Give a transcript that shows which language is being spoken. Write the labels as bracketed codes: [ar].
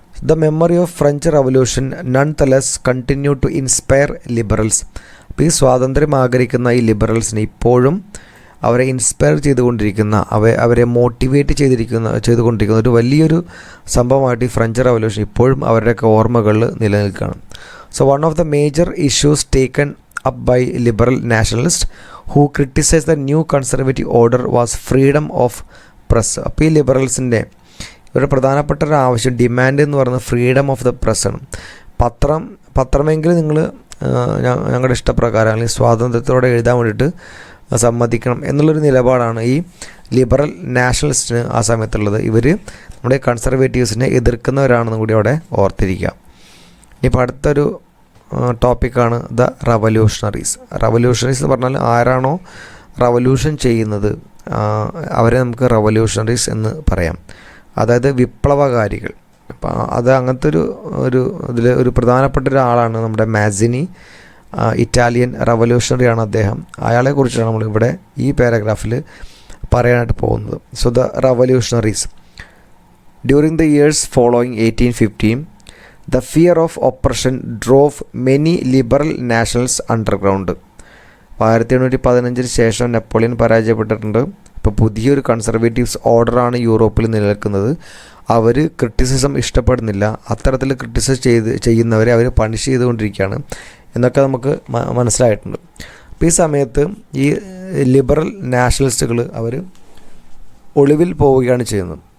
[en] The memory of French revolution nonetheless continue to inspire liberals. [ml] അപ്പോൾ ഈ സ്വാതന്ത്ര്യം ആഗ്രഹിക്കുന്ന ഈ ലിബറൽസിന് ഇപ്പോഴും അവരെ ഇൻസ്പയർ ചെയ്തുകൊണ്ടിരിക്കുന്ന അവരെ മോട്ടിവേറ്റ് ചെയ്തുകൊണ്ടിരിക്കുന്ന ഒരു വലിയൊരു സംഭവമായിട്ട് ഈ ഫ്രഞ്ച് റവല്യൂഷൻ ഇപ്പോഴും അവരുടെയൊക്കെ ഓർമ്മകളിൽ നിലനിൽക്കുകയാണ്. [en] So one of the major issues taken up by liberal nationalists who criticized the new conservative order was freedom of press. [ml] അപ്പോൾ ഈ ലിബറൽസിൻ്റെ ഇവരുടെ പ്രധാനപ്പെട്ട ഒരു ആവശ്യം, ഡിമാൻഡ് എന്ന് പറയുന്നത് ഫ്രീഡം ഓഫ് ദ പ്രസ്സാണ്. പത്രമെങ്കിലും നിങ്ങൾ ഞങ്ങളുടെ ഇഷ്ടപ്രകാരം അല്ലെങ്കിൽ സ്വാതന്ത്ര്യത്തോടെ എഴുതാൻ വേണ്ടിയിട്ട് സമ്മതിക്കണം എന്നുള്ളൊരു നിലപാടാണ് ഈ ലിബറൽ നാഷണലിസ്റ്റിന് ആ സമയത്തുള്ളത്. ഇവർ നമ്മുടെ കൺസർവേറ്റീവ്സിനെ എതിർക്കുന്നവരാണെന്നും കൂടി അവിടെ ഓർത്തിരിക്കുക. ഇനിയിപ്പോൾ അടുത്തൊരു ടോപ്പിക്കാണ് ദ റവല്യൂഷണറീസ്. റവല്യൂഷണറീസ് എന്ന് പറഞ്ഞാൽ ആരാണോ റവല്യൂഷൻ ചെയ്യുന്നത് അവരെ നമുക്ക് റവല്യൂഷണറീസ് എന്ന് പറയാം. അതായത് വിപ്ലവകാരികൾ. അപ്പോൾ അത് അങ്ങനത്തെ ഇതിൽ ഒരു പ്രധാനപ്പെട്ട ഒരാളാണ് നമ്മുടെ മാസിനി, ഇറ്റാലിയൻ റവല്യൂഷണറിയാണ് അദ്ദേഹം. അയാളെക്കുറിച്ചാണ് നമ്മളിവിടെ ഈ പാരഗ്രാഫിൽ പറയാനായിട്ട് പോകുന്നത്. [en] So the revolutionaries during the years following 1815 the fear of oppression drove many liberal nationals underground. [ml] 1815 ശേഷം നെപ്പോളിയൻ പരാജയപ്പെട്ടിട്ടുണ്ട്. ഇപ്പോൾ പുതിയൊരു കൺസർവേറ്റീവ്സ് ഓർഡറാണ് യൂറോപ്പിൽ നിലനിൽക്കുന്നത്. അവർ ക്രിറ്റിസിസം ഇഷ്ടപ്പെടുന്നില്ല. അത്തരത്തിൽ ക്രിറ്റിസൈസ് ചെയ്യുന്നവരെ അവർ പണിഷ് ചെയ്തുകൊണ്ടിരിക്കുകയാണ് എന്നൊക്കെ നമുക്ക് മനസ്സിലായിട്ടുണ്ട്. അപ്പോൾ ഈ സമയത്ത് ഈ ലിബറൽ നാഷണലിസ്റ്റുകൾ അവർ ഒളിവിൽ പോവുകയാണ് ചെയ്യുന്നത്.